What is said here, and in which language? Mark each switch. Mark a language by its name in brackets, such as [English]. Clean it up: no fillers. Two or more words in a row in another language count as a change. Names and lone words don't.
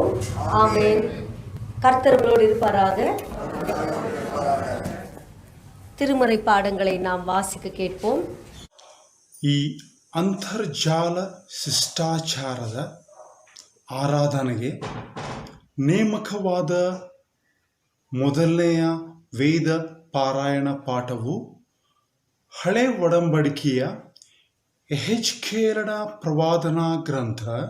[Tamil] ஆமென். கர்த்தர்களோடு இருப்பாராக. திருமறை பாடங்களை நாம் வாசிக்க கேட்போம். [Kannada] ಈ ಅಂತರ್ಜಾಲ ಶಿಷ್ಟಾಚಾರದ ಆರಾಧನೆಗೆ ನೇಮಕವಾದ ಮೊದಲನೆಯ ವೇದ ಪಾರಾಯಣ ಪಾಠವು ಹಳೆ ಒಡಂಬಡಿಕೆಯ ಯೆಹೆಜ್ಕೇಲನ ಪ್ರವಾದನಾ ಗ್ರಂಥ